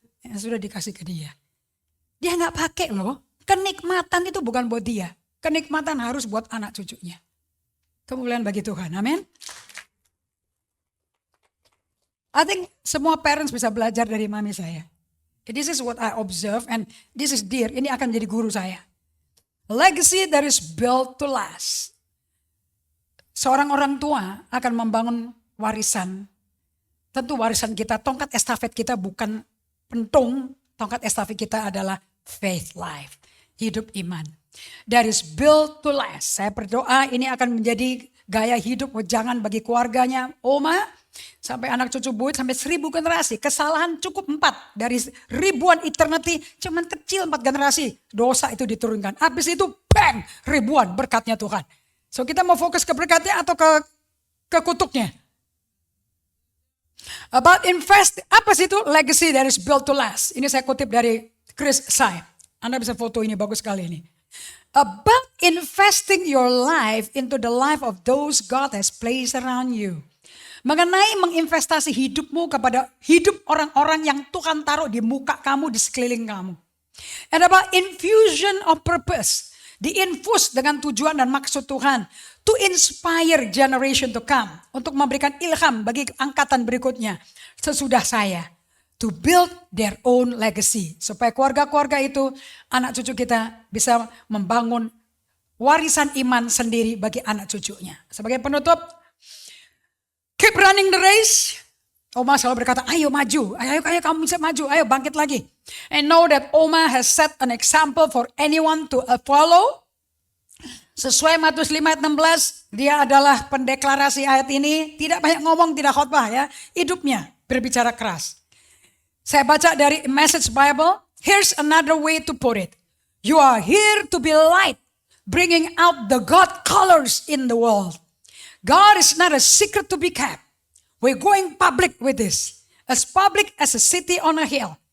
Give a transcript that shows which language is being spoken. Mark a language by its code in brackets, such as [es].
[id] Yang sudah dikasih ke dia. Dia nggak pakai loh. Kenikmatan itu bukan buat dia. Kenikmatan harus buat anak cucunya. Kemuliaan bagi Tuhan. Amin. [en] I think [id] semua parents bisa belajar dari mami saya. [en] This is what I observe and this is dear. [id] Ini akan menjadi guru saya. [en] Legacy that is built to last. [id] Seorang orang tua akan membangun warisan. Tentu warisan kita, tongkat estafet kita bukan pentung. Tongkat estafet kita adalah [en] faith life. [id] Hidup iman. [en] That is built to last. [id] Saya berdoa ini akan menjadi gaya hidup wejangan bagi keluarganya. Oma, sampai anak cucu buyut, sampai 1000 generasi. Kesalahan cukup 4. Dari ribuan eternity, cuman kecil 4 generasi. Dosa itu diturunkan. Habis itu bang, ribuan berkatnya Tuhan. So kita mau fokus ke berkatnya atau ke kutuknya? [en] About invest, [id] apa sih itu? [en] Legacy that is built to last. [id] Ini saya kutip dari Chris Sai. Anda bisa foto ini, bagus sekali ini. [en] About investing your life into the life of those God has placed around you. [id] Mengenai menginvestasi hidupmu kepada hidup orang-orang yang Tuhan taruh di muka kamu, di sekeliling kamu. [en] And about infusion of purpose. [id] Diinfus dengan tujuan dan maksud Tuhan. [en] To inspire generation to come. [id] Untuk memberikan ilham bagi angkatan berikutnya. Sesudah saya. [en] To build their own legacy. [id] Supaya keluarga-keluarga itu, anak cucu kita bisa membangun warisan iman sendiri bagi anak cucunya. Sebagai penutup, [en] keep running the race. [id] Oma selalu berkata, ayo maju, ayo kamu bisa maju, ayo bangkit lagi. [en] And know that Oma has set an example for anyone to follow. [id] Sesuai Matius 5 ayat 16, dia adalah pendeklarasi ayat ini. Tidak banyak ngomong, tidak khotbah ya. Hidupnya berbicara keras. Saya baca dari Message Bible. [en] Here's another way to put it. You are here to be light. Bringing out the God colors in the world. God is not a secret to be kept. We're going public with this. As public as a city on a hill.